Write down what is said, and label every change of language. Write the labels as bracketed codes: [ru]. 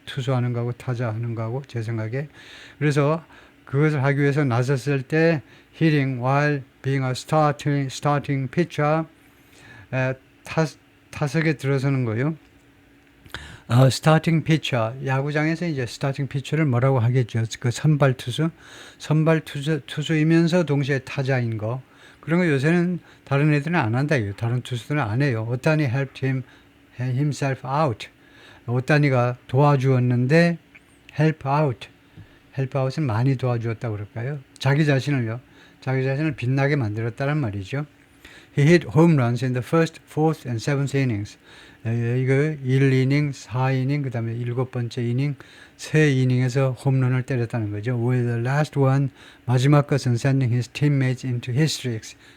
[ko] 투수하는 거하고 타자하는 거하고 제 생각에. 그래서 그것을 하기 위해서 나섰을 때 [en] hitting while being a starting pitcher [ko] 타석에 들어서는 거요. 스타팅 피처 야구장에서 이제 스타팅 피처를 뭐라고 하겠죠? 그 선발 투수이면서 동시에 타자인 거. 그런 거 요새는 다른 애들은 안 한다. 다른 투수들은 안 해요. [en] 오타니 helped himself out. [ko] 오타니가 도와주었는데 help out은 많이 도와주었다고 그럴까요? 자기 자신을 빛나게 만들었다는 말이죠. [en] He hit home runs in the first, fourth, and seventh innings. [ko] 이거 1이닝, 4이닝, 그 다음에 7번째 이닝, 3이닝에서 홈런을 때렸다는 거죠. [en] With the last one, [ko] 마지막 것은 [en] sending his teammates into hysterics.